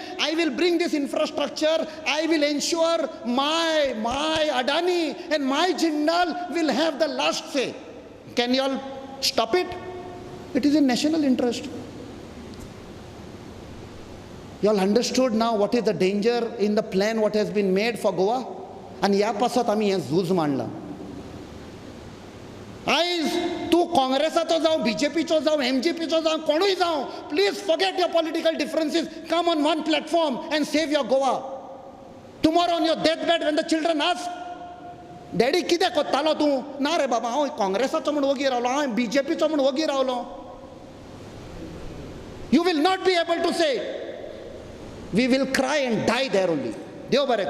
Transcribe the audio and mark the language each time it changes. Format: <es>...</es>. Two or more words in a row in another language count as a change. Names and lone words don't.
<en>I will bring this infrastructure. I will ensure my Adani and my Jindal will have the last say. Can you all stop it? It is in national interest. You all understood now what is the danger in the plan what has been made for Goa?</en> <kok>And या पासत आम्ही हे झूज मांडला. आयज तू काँग्रेसाचो जावं बीजेपीचो जावं एमजीपीचो जावं कोणूय जावं,</kok> <en>please forget your political differences, come on one platform and save your Goa. tomorrow on your death bed when the children ask daddy</en> <kok>कितें कोत्तालो तूं? ना रे बाबा, हांव काँग्रेसाचो म्हूण वगी रावलो, हांव बीजेपीचो म्हूण वगी रावलो.</kok> <en>You will not be able to say. We will cry and die there only.</en> <kok>देव बरें.</kok>